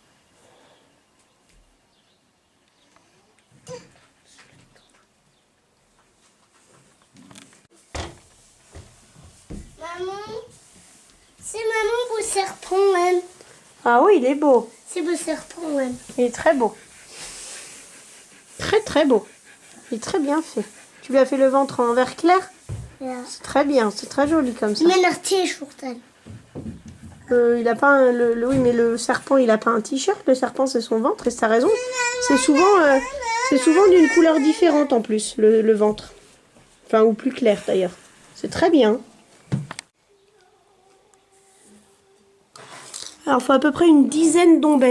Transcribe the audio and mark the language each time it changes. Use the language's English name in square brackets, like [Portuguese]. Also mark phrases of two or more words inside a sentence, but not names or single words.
[French] Maman, c'est maman beau serpent, même. Ah oui, il est beau. C'est beau serpent, même. Il est très beau. Très très beau. Il est très bien fait. Tu lui as fait le ventre en vert clair? Ja. C'est très bien, c'est très joli comme ça. [Danish] Men er t-skjorten. [French] Il a pas un, oui, mais le serpent, il a pas un t-shirt. Le serpent, c'est son ventre, et t'as raison. C'est souvent d'une couleur différente en plus, le ventre. Enfin, ou plus clair d'ailleurs. C'est très bien. Alors, il faut à peu près une dizaine d'ombelles.